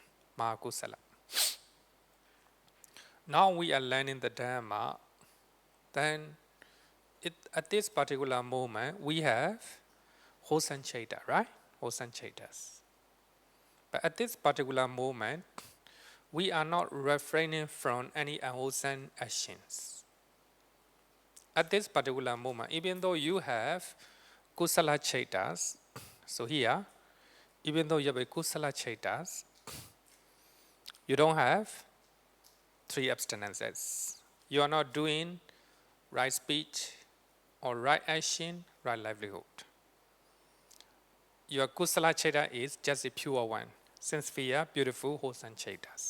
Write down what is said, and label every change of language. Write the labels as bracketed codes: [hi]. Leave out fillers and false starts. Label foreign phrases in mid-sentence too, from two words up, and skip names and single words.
[en] Now we are learning the Dhamma, then at this particular moment we have wholesome cheta, right? Wholesome chetas. But at this particular moment, we are not refraining from any unwholesome actions. At this particular moment, even though you have [pi] kusala chetas, [en] so here, even though you have a [pi] kusala chetas, [en] you don't have 3 abstinences. You are not doing right speech or right action, right livelihood. Your [pi] kusala cheta [en] is just a pure one, sincere, beautiful, wholesome chetas.